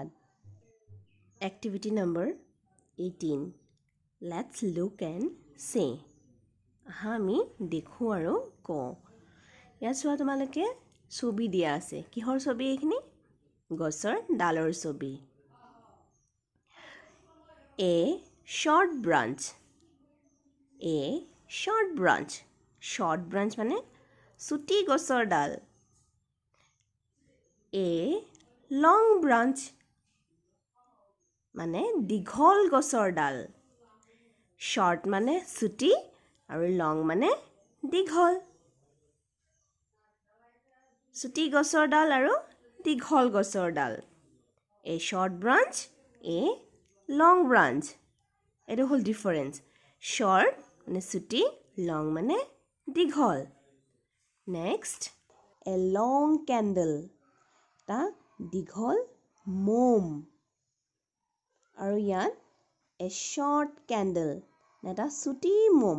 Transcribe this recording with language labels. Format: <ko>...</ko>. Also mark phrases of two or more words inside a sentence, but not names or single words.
<en>Activity number 18. Let's look and say.</en> <as>আহা আমি দেখোঁ আৰু কওঁ। ইয়াত চোৱা তোমালোকে ছবি দিয়া আছে। কিহৰ ছবি এইখিনি? গছৰ ডালৰ ছবি।</as> <en>এ short branch. A short branch. Short branch</en> <as>মানে চুটি গছৰ ডাল।</as> <en>A long branch</en> <as>মানে দীঘল গছৰ ডাল। Short মানে চুটি আৰু long মানে দীঘল। চুটি গছৰ ডাল আৰু দীঘল গছৰ ডাল।</as> <en>A short branch, A long branch.</en> <as>এইটো হ'ল ডিফাৰেঞ্চ। Short মানে চুটি, long মানে দীঘল।</as> <en>Next a long candle</en> <as>এটা দীঘল মম। আৰু ইয়াত</as> <en>a short candle</en> <as>এটা চুটি মম।</as>